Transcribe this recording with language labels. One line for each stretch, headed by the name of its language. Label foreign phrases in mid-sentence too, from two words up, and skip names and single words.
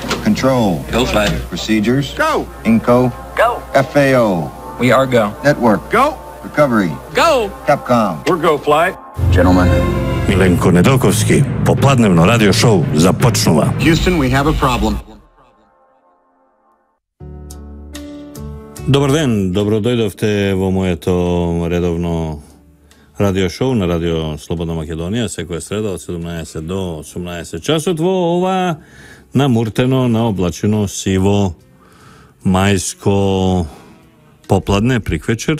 English: Control. Go flight. Procedures. Go. Inco. Go. FAO. We are go. Network. Go. Recovery. Go. Capcom. We're go flight. Gentlemen.
Macedonian: Milenko Nedeljkovski, попладневно радио шоу започнува.
English: Houston, we have a problem.
Macedonian: Добар ден, добро дојдовте во моето редовно радио шоу на Радио Слободна Македонија, секоја среда од 17 до 18 часот во ова намуртено, наоблачено, сиво, мајско попладне, приквечер.